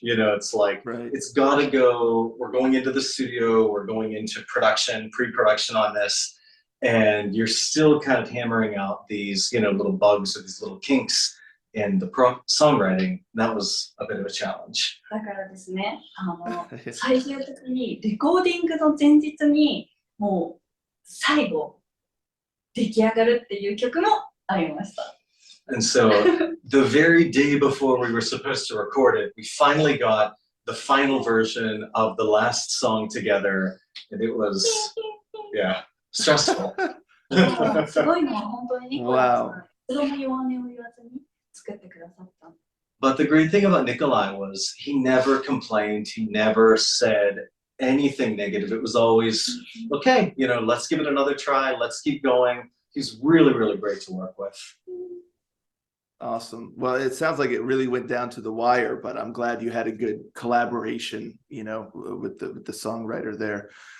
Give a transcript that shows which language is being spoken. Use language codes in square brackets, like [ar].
[en] You know, it's like, Right. it's gotta go, we're going into the studio, we're going into production, pre-production on this, and you're still kind of hammering out these, you know, little bugs or these little kinks in the songwriting. That was a bit of a challenge. [ja] だからですね、最終的にレコーディングの前日にもう最後出来上がるっていう曲もありました。 [en] And so the very day before we were supposed to record it, we finally got the final version of the last song together, and it was, yeah, stressful. [ja] すごいのは本当にニコライさん、一度も弱音を言わずに作ってくださった。 [en] But the great thing about Nikolai was he never complained, he never said anything negative. It was always, okay, you know, let's give it another try, let's keep going. He's really, really great to work with. Awesome. Well, it sounds like it really went down to the wire, but I'm glad you had a good collaboration, you know, with the songwriter there.